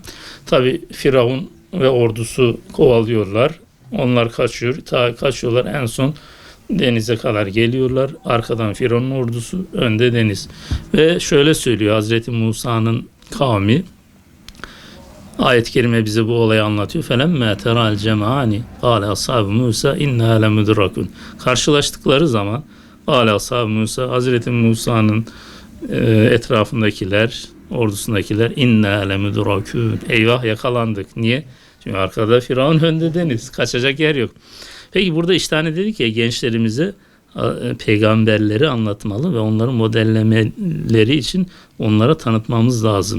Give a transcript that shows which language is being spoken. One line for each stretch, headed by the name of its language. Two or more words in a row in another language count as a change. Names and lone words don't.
Turkish: Tabi Firavun ve ordusu kovalıyorlar. Onlar kaçıyor. Kaçıyorlar. En son denize kadar geliyorlar. Arkadan Firavun'un ordusu, önde deniz. Ve şöyle söylüyor Hazreti Musa'nın kavmi. Ayet-i kerime bize bu olayı anlatıyor.
Arabic: فَلَمَّا تَرَى الْجَمَعَانِ قَالَ أَصْحَابُ مُوسَى اِنَّا لَمُدْرَكُونَ.
Turkish: Karşılaştıkları zaman
Arabic: قَالَ أَصْحَابُ
Turkish: Musa, Hazreti Musa'nın etrafındakiler, ordusundakiler
Arabic: إنا لمدركون.
Turkish: Eyvah yakalandık. Niye? Çünkü arkada Firavun, önde deniz. Kaçacak yer yok. Peki burada işte hani dedik ya, gençlerimize peygamberleri anlatmalı ve onların modellemeleri için onlara tanıtmamız lazım.